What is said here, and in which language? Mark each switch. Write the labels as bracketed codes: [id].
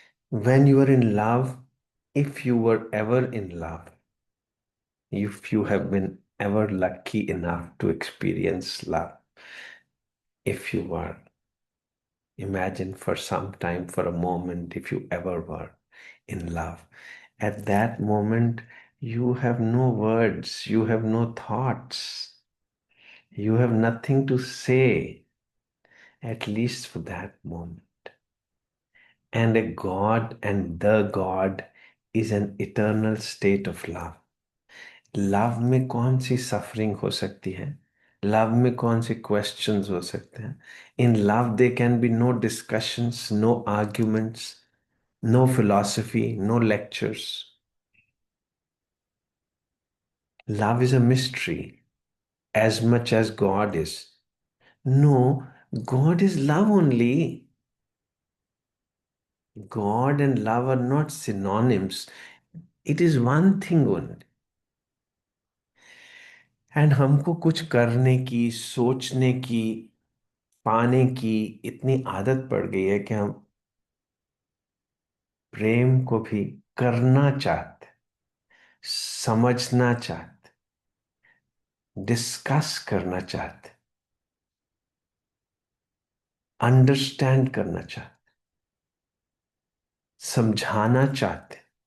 [en] When you are in love, if you were ever in love, if you have been ever lucky enough to experience love, if you were, imagine for some time, for a moment, if you ever were in love, at that moment, you have no words, you have no thoughts, you have nothing to say, at least for that moment. And a God and the God is an eternal state of love. [hi] Love में कौन सी suffering हो सकती है? Love में कौन से questions हो सकते हैं? [en] In love they can be no discussions, no arguments, no philosophy, no lectures. Love is a mystery as much as God is. No, God is love only. God and love are not synonyms. It is one thing only. [hi] And हमको कुछ करने की, सोचने की, पाने की इतनी आदत पड़ गई है कि हम प्रेम को भी करना चाहते, समझना चाहते, डिस्कस करना चाहते, अंडरस्टैंड करना चाहते, समझाना चाहते।